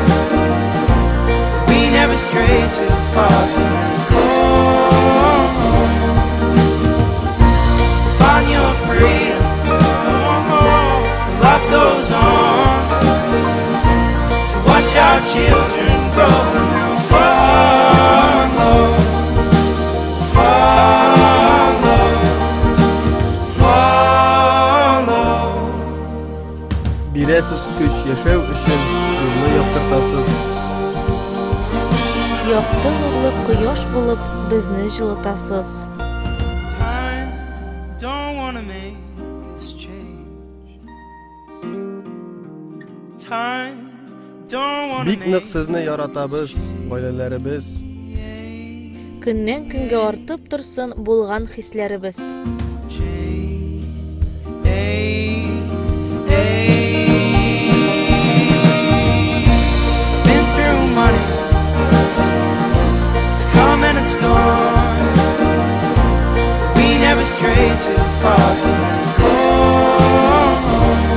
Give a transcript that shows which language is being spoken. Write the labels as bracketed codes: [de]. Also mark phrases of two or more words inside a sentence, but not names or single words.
[en] We never stray too far from that core. To find your freedom, and life goes on. To watch our children grow and they'll follow. [tt] Бирәсез көч яшәү өчен, юлны яктыртасыз. Якты нурлы кояш булып безне җылытасыз. [en] Time, don't wanna make this change. Time, don't wanna [tt] Бик нык [en] make [tt] сезне яратабыз, гаиләләребез. Көннән көнгә артып торсын булган хисләребез. [en] Been through money, it's come and it's gone. We never stray too far from that core.